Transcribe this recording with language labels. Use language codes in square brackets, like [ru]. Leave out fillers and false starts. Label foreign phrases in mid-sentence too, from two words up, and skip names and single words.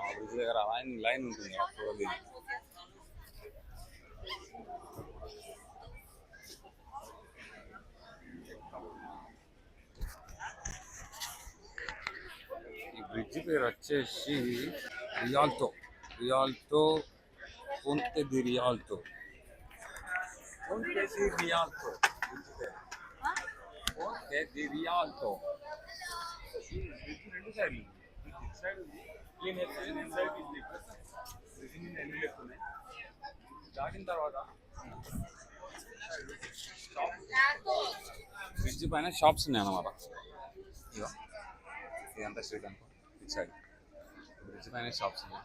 [te] ఆ బ్రిడ్జ్ దగ్గర లైన్ ఉంటుంది, ఆ ఫోటోలు దిగి. ఈ బ్రిడ్జ్ పేరు వచ్చేసి రియాల్టో Ponte di Rialto. Ponte di Rialto. Ponte di Rialto. రెండు సైడ్లు, సైడ్ దాటిన తర్వాత బ్రిడ్జ్ పైన షాప్స్ ఉన్నాయి అన్నమాట. ఇదంతా స్ట్రీట్ అనుకో, ఇటు [en] side bridge [te] పైన షాప్స్ ఉన్నాయి.